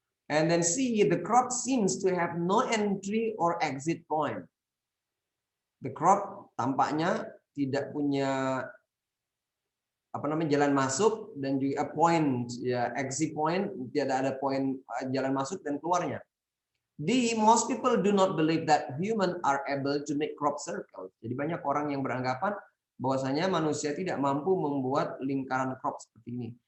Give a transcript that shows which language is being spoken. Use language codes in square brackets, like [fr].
[en] And then C, the crop seems to have no entry or exit point. [id] The crop tampaknya tidak punya apa namanya, jalan masuk dan juga point ya, exit point, tidak ada point jalan masuk dan keluarnya. [en] D, most people do not believe that human are able to make crop circles. [id] Jadi banyak orang yang beranggapan bahwasanya manusia tidak mampu membuat lingkaran crop seperti ini.